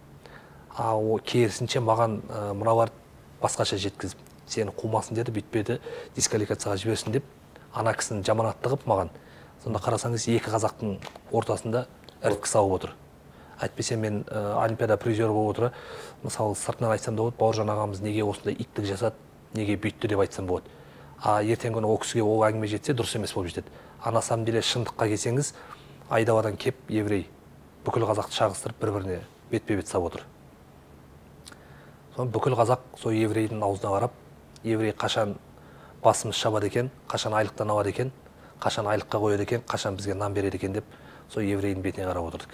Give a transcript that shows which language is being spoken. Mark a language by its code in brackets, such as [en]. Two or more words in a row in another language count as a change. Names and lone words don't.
[kk] Керісінше маған мыналар басқаша жеткізіп, сені қумасын деді, бүйтпеді, дисквалификацияға жіберсін деп, ана кісінің жаманаттығы маған. Сонда қарасаңыз, екі қазақтың ортасында іріткі салып отыр. Әйтпесе мен олимпиада призері болып отыра, мысалы сыртынан айтсам да болады, Бауыржан ағамыз неге осындай иттік жасады, неге бүйтті деп айтсам болады. Ертең күні ол кісіге ол әңгіме жетсе, дұрыс емес болып жетеді. [ru] На самом деле [kk] шындыққа келсеңіз, айдауадан кеп еврей бүкіл қазақты шағыстырып бір-біріне бетпе-бет сап отыр. Бүкіл қазақ сол еврейдің аузына қарап, еврей қашан басымыз шабады екен, қашан айлықтан алады екен, қашан айлыққа қояды екен, қашан бізге нан береді екен деп, сол еврейдің бетіне қарап отырдық.